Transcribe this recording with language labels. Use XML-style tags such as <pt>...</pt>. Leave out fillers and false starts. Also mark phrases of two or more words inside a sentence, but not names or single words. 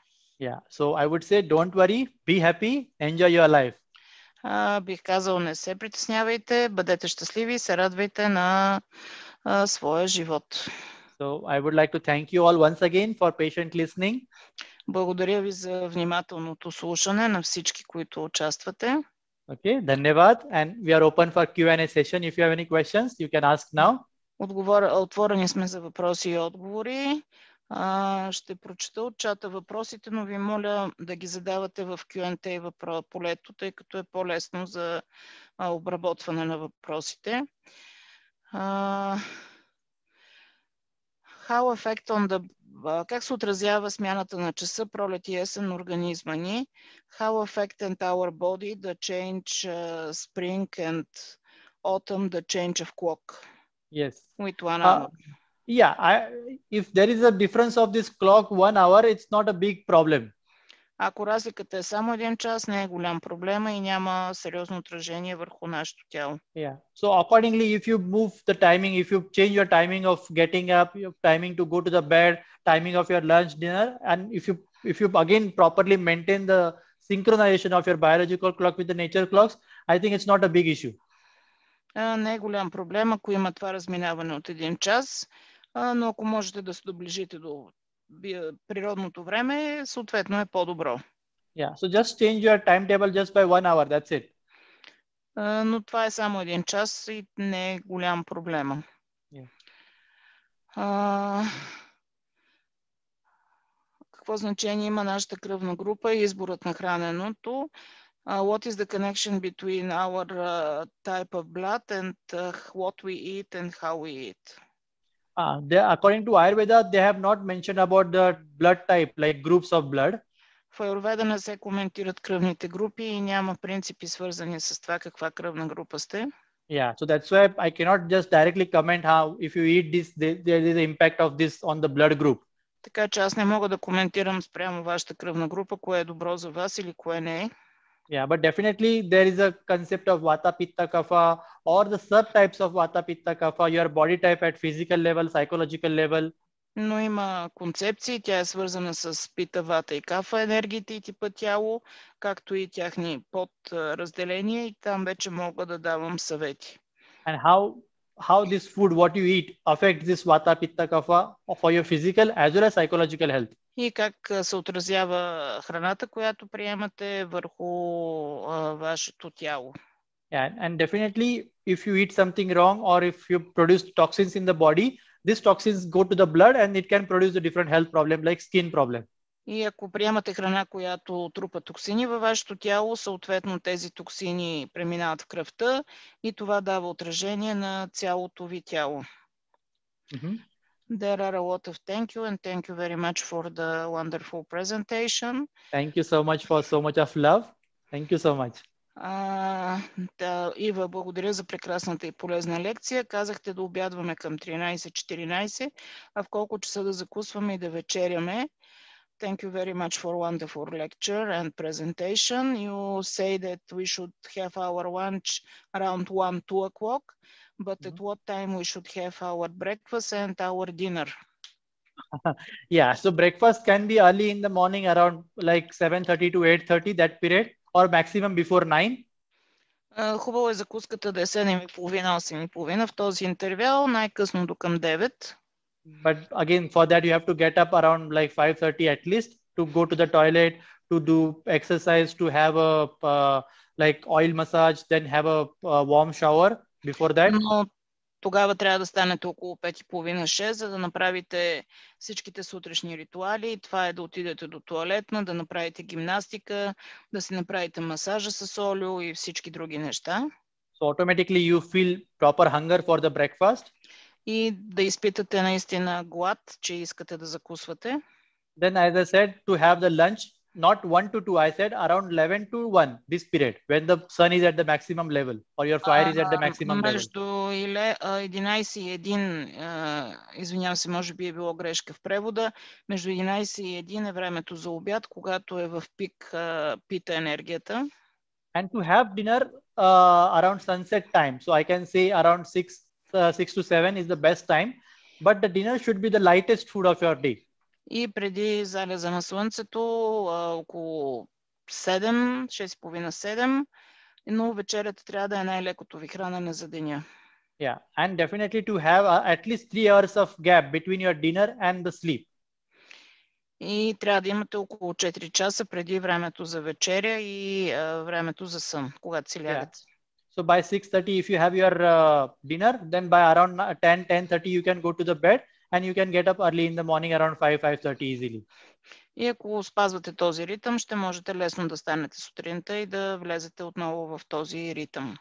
<en>Yeah, so I would say don't worry, be happy, enjoy your life.</en> <bg>Бих казал, не се притеснявайте, бъдете щастливи и се радвайте на своя живот.</bg> <en>So I would like to thank you all once again for patient listening.</en> <bg>Благодаря ви за внимателното слушане на всички, които участвате.</bg> <en>Okay, dhanyavad, and we are open for Q&A session. If you have any questions, you can ask now.</en> <bg>Отворени сме за въпроси и отговори. Ще прочета от чата въпросите, но ви моля да ги задавате в Q&A полето, тъй като е по-лесно за обработване на въпросите.</bg> <en>How effect on the</en> <bg>Как се отразява смяната на часа, пролет и есен на организма ни?</bg> <en>How affected our body the change spring and autumn, the change of clock? Yes. With 1 hour. Yeah, if there is a difference of this clock 1 hour, it's not a big problem.</en> <bg>Ако разликата е само 1 час, не е голям проблема и няма сериозно отражение върху нашето тяло.</bg> <en>Yeah. So accordingly, if you move the timing, if you change your timing of getting up, your timing to go to the bed, timing of your lunch, dinner, and if you again properly maintain the synchronization of your biological clock with the nature clocks, I think it's not a big issue.</en> <bg>Не е голям проблем, ако има това разминаване от 1 час, но ако можете да се доближите до природното време, съответно е по-добро.</bg> <en>Yeah, so just change your timetable just by 1 hour, that's it.</en> <bg>Но това е само 1 час и не е голям проблема. Какво значение има нашата кръвна група и изборът на храненето?</bg> <en>What is the connection between our type of blood and what we eat and how we eat? According to Ayurveda, they have not mentioned about the blood type, like groups of blood.</en> <bg>В Аюрведа не се коментират кръвните групи и няма принципи свързани с това каква кръвна група сте.</bg> <en>Yeah, so that's why I cannot just directly comment how if you eat this, there is an impact of this on the blood group.</en> <bg>Така че аз не мога да коментирам спрямо вашата кръвна група, кое е добро за вас или кое не е.</bg> <en>Yeah, but definitely there is a concept of Vata, Pitta, Kapha, or the subtypes of Vata, Pitta, Kapha, your body type at physical level, psychological level.</en> <bg>Но има концепции, тя е свързана с Пита, Вата и Кафа, енергиите и типа тяло, както и тяхни подразделения и там вече мога да давам съвети.</bg> <en>And how this food, what you eat, affects this Vata, Pitta, Kapha for your physical as well as psychological health.</en> <bg>И как се отразява храната, която приемате върху вашето тяло.</bg> <en>Yeah, and definitely if you eat something wrong or if you produce toxins in the body, these toxins go to the blood and it can produce a different health problem like skin problem.</en> <bg>И ако приемате храна, която трупа токсини във вашето тяло, съответно тези токсини преминават в кръвта и това дава отражение на цялото ви тяло.</bg> <en>There are a lot of thank you and thank you very much for the wonderful presentation. Thank you so much for so much of love. Thank you so much.</en> <bg>Ива, благодаря за прекрасната и полезна лекция. Казахте да обядваме към 13-14, а в колко часа да закусваме и да вечеряме.</bg> <en>Thank you very much for wonderful lecture and presentation. You say that we should have our lunch around 1-2 o'clock, but at what time we should have our breakfast and our dinner? Yeah, so breakfast can be early in the morning around like 7:30 to 8:30, that period, or maximum before 9.</en> <bg>Хубаво е закуската да е 7:30-8:30 в този интервал, най-късно до към 9.</bg> <en>But again, for that you have to get up around like 5:30 at least to go to the toilet, to do exercise, to have a like oil massage, then have a warm shower before that.</en> <bg>Но тогава трябва да станете около 5:30-6, за да направите всичките сутрешни ритуали. Това е да отидете до тоалетна, да направите гимнастика, да си направите масажа с олио и всички други неща.</bg> <en>So automatically you feel proper hunger for the breakfast.</en> <bg>И да изпитате наистина глад, че искате да закусвате.</bg> <en>Then as I said, to have the lunch, not 1 to 2, I said around 11 to 1, this period, when the sun is at the maximum level or your fire is at the maximum level.</en> <bg>Между 11 и 1, извинявам се, може би е било грешка в превода, между 11 и 1 е времето за обяд, когато е в пик пита енергията.</bg> <en>And to have dinner around sunset time. So I can say around 6 to 7 is the best time, but the dinner should be the lightest food of your day.</en> <bg>И преди залеза на слънцето, около 7, 6:30-7, но вечерята трябва да е най-лекото ви хранене за деня.</bg> <en>Yeah, and definitely to have at least 3 hours of gap between your dinner and the sleep.</en> <bg>И трябва да имате около 4 часа преди времето за вечеря и времето за сън, когато си лягате.</bg> <en>So by 6:30, if you have your dinner, then by around 10:30, you can go to the bed and you can get up early in the morning around 5:30 easily.</en> <bg>И ако спазвате този ритъм, ще можете лесно да станете сутринта и да влезете отново в този ритъм.</bg>